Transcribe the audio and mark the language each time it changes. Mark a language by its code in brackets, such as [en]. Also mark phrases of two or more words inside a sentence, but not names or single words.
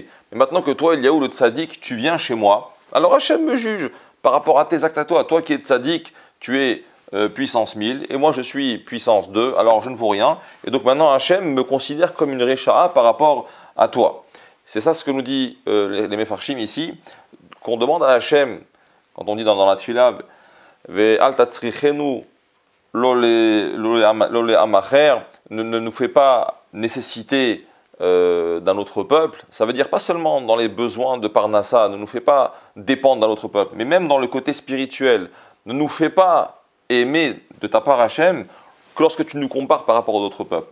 [fr] Mais maintenant que toi, Eliaou, le tzaddik, tu viens chez moi, alors Hachem me juge par rapport à tes actes à toi. Toi qui es tzaddik, tu es puissance 1000, et moi je suis puissance 2, alors je ne vaux rien. Et donc maintenant Hachem me considère comme une Récha'a par rapport à toi. C'est ça ce que nous dit les Mefarshim ici, qu'on demande à Hachem, quand on dit dans la Tfila, [he] Ve'al tatzrichenu lo le amacher, [fr] ne nous fait pas nécessiter d'un autre peuple. Ça veut dire pas seulement dans les besoins de Parnassa, ne nous fait pas dépendre d'un autre peuple, mais même dans le côté spirituel. Ne nous fait pas aimer de ta part Hachem que lorsque tu nous compares par rapport aux autres peuples.